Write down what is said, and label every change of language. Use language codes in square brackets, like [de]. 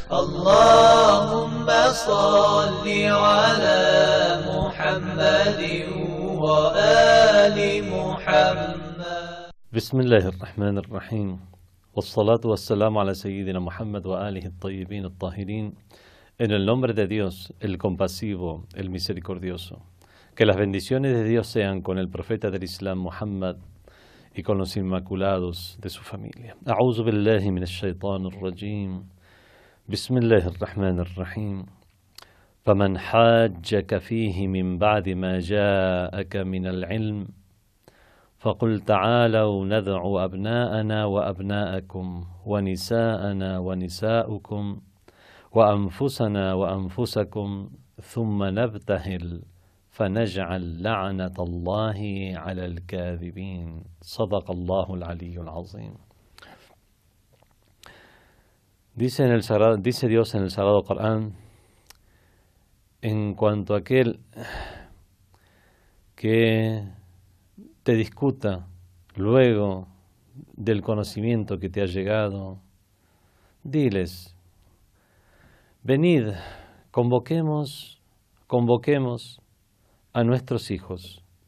[ar] اللهم صل على محمد وآل محمد. بسم الله الرحمن الرحيم، والصلاة والسلام على سيدنا Muhammad وآله الطيبين الطاهرين. [es] En el nombre de Dios, el compasivo, el misericordioso. Que las bendiciones de Dios sean con el profeta del Islam Muhammad y con los inmaculados de su familia. [ar] A'udhu billahi minash shaitanir rajim. Bismillahir rahmanir rahim. فمن حاجك فيه من بعد ما جاءك من العلم فقل تعالوا ندع أبناءنا وأبناءكم ونساءنا ونساءكم وأنفسنا وأنفسكم ثم نبتهل فنجعل لعنة الله على الكاذبين. صدق الله العلي العظيم. [es] Dice Dios en el Sagrado Corán, en cuanto a aquel que te discuta luego del conocimiento que te ha llegado, diles: venid, convoquemos a nuestros hijos